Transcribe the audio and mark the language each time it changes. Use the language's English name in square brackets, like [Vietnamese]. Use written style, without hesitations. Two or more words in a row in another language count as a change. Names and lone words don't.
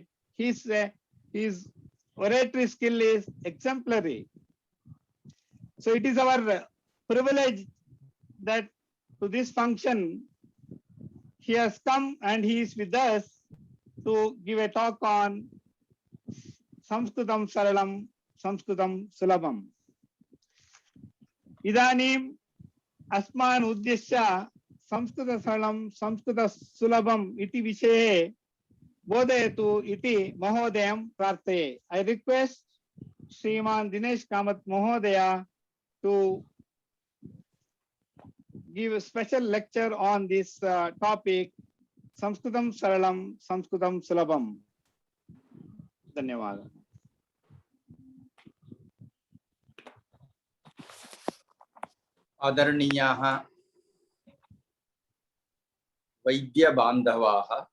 [English] His oratory skill is exemplary. So it is our privilege that to this function he has come and he is with us to give a talk on [Sanskrit] संस्कृतं सरलं, संस्कृतं सुलभम्. इदानीम् अस्मिन् उद्देशे संस्कृतं सरलं, संस्कृतं सुलभम् इति विषये बोधयतु इति महोदयं प्रार्थये. [English] I request Shriman Dinesh Kamath Mahodaya to give a special lecture on this topic, [Sanskrit] संस्कृतं सरलं, संस्कृतं सुलभम्. [English] Dhanyawad. [Sanskrit] आदरणीयाः वैद्य बांधवाः